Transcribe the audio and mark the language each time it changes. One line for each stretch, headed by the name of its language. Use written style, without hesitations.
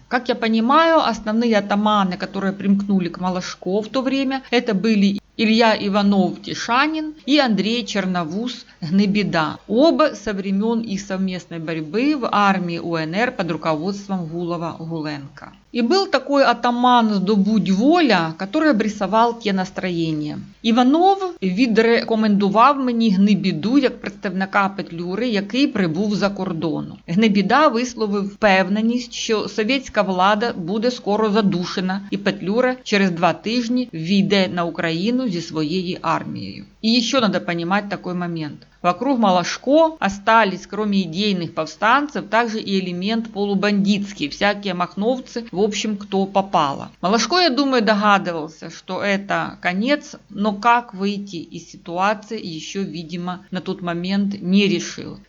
Russian: Как я понимаю, основные атаманы, которые примкнули к Малашко в то время, это были Илья Иванов-Тишанин и Андрей Черновуз-Гнебеда. Оба со времен их совместной борьбы в армии УНР под руководством Гулова-Гуленка.
Ukrainian: І був такий атаман Здобудь Воля, який обрисував ті настроєння. Іванов відрекомендував мені Гнебіду як представника Петлюри, який прибув за кордону. Гнебіда висловив впевненість, що совєтська влада буде скоро задушена і Петлюра через 2 тижні війде на Україну зі своєю армією.
Russian: И еще надо понимать такой момент. Вокруг Малашко остались, кроме идейных повстанцев, также и элемент полубандитский, всякие махновцы, в общем, кто попало. Малашко, я думаю, догадывался, что это конец, но как выйти из ситуации еще, видимо, на тот момент не решил.